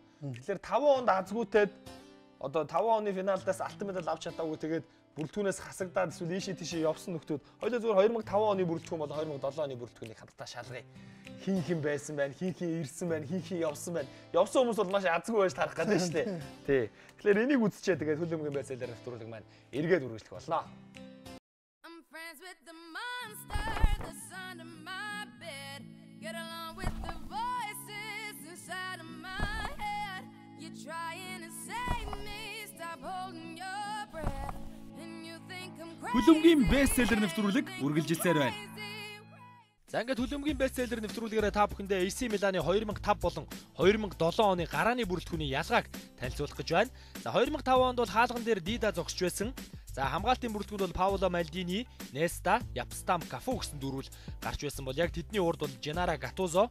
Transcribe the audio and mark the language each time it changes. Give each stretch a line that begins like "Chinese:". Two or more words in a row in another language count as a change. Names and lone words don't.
Mongolian: Тэгэхээр 5 онд азгүйтэд одоо 5 оны финалдаас алтан медаль авч чадаагүй тэгээд бүрэлдэхүүнээс хасагдаад эсвэл ийшээ тийшээ явсан нөхдүүд хоёулаа зүгээр 2005 оны бүрэлдэхүүн бол 2007 оны бүрэлдэхүүнийг хамтдаа шалгая. Хин байсан байна, хин ирсэн байна, хин явсан байна. Явсан хүмүүс бол маш азгүй байж тарах гэдэг шүү дээ. Тий. Тэгэхээр энийг үзчихээ тэгээд хөлбөмбөгийн байцаалаар нэвтрүүлэг маань эргээд үргэлжлэх болно.
English: I'm friends with the monster that's under my bed. Get along with the voices inside of my head. You're trying to save me, stop holding your breath. And you think I'm crazy.
Mongolian: Хөлбөмбөгийн бестселлер нэвтрүүлэг үргэлжилсээр байна. За ингээд хөлбөмбөгийн бестселлер нэвтрүүлгээрээ та бүхэндээ AC Миланы 2005 болон 2007 оны гарааны бүрэлдэхүүний ялгааг танилцуулах гэж байна. За 2005 онд бол хаалган дээр Дида зогсож байсан. За хамгаалтын бүрэлдэхүүнд бол Паоло Малдини, Неста, Япстам, Кафу гэсэн дөрвөл гарч байсан бол яг тэдний урд бол Женара Гатузо.